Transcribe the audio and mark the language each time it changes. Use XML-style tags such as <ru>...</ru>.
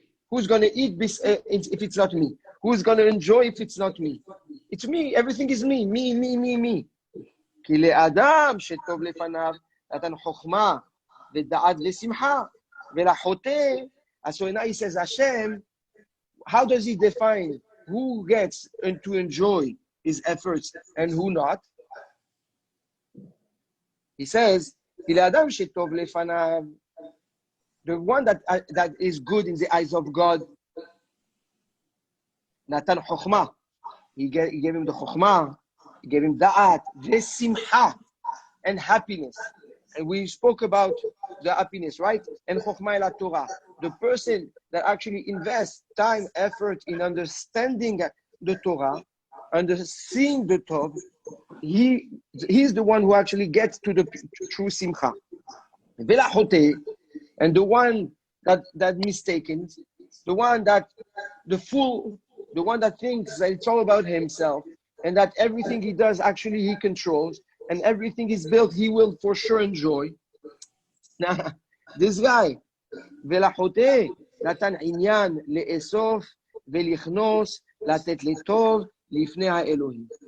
<en>Who's going to eat if it's not me? Who's going to enjoy if it's not me? It's me. Everything is me. Me.</en> <he>כי לאדם שטוב לפניו נתן חוכמה ודעת ושמחה ולחוטא.</he> <en>So now he says, Hashem, how does he define who gets to enjoy his efforts and who not? He says,</en> <he>כי לאדם שטוב לפניו,</he> <en>the one that is good in the eyes of God, Natan chokhmah. He gave him the chokhmah. He gave him da'at, vesimcha, and happiness. And we spoke about the happiness, right? And chokhmah la Torah. The person that actually invests time, effort in understanding the Torah, seeing the Tov, he's the one who actually gets to the true simcha. And the one that mistaken, the one that the fool, the one that thinks that it's all about himself and that everything he does actually he controls and everything is built he will for sure enjoy. Now, this guy,</en> <he>ולחוטא נתן עניין לאסוף ולכנוס, לתת לטוב לפני האלוהים.</he>